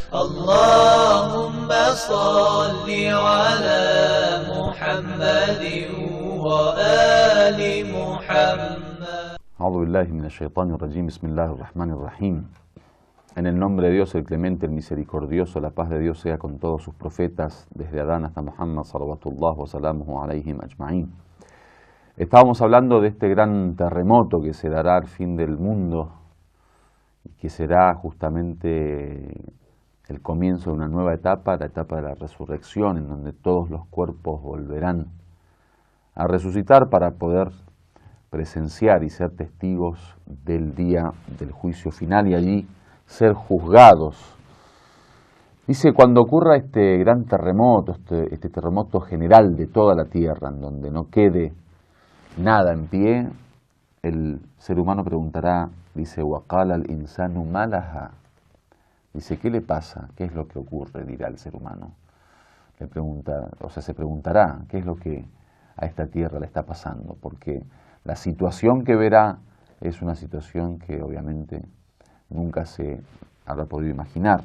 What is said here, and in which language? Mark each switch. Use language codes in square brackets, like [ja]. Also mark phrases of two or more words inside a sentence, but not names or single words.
[ar] اللهم صل على محمد وآل محمد. أعوذ بالله من الشيطان الرجيم. بسم الله الرحمن الرحيم. [es] En el nombre de Dios, el clemente, el misericordioso, la paz de Dios sea con todos sus profetas, desde Adán hasta Muhammad, [ar] صلوات الله وسلامه عليهم أجمعين. [es] Estábamos hablando de este gran terremoto que se dará al fin del mundo, que será justamente el comienzo de una nueva etapa, la etapa de la resurrección, en donde todos los cuerpos volverán a resucitar para poder presenciar y ser testigos del día del juicio final y allí ser juzgados. Dice, cuando ocurra este gran terremoto, este terremoto general de toda la tierra, en donde no quede nada en pie, el ser humano preguntará, dice, [ar] وَقَالَ الْإِنسَانُ مَا لَهَا. [es] Dice, ¿qué le pasa? ¿Qué es lo que ocurre? Dirá el ser humano. Se preguntará, ¿qué es lo que a esta tierra le está pasando? Porque la situación que verá es una situación que obviamente nunca se habrá podido imaginar.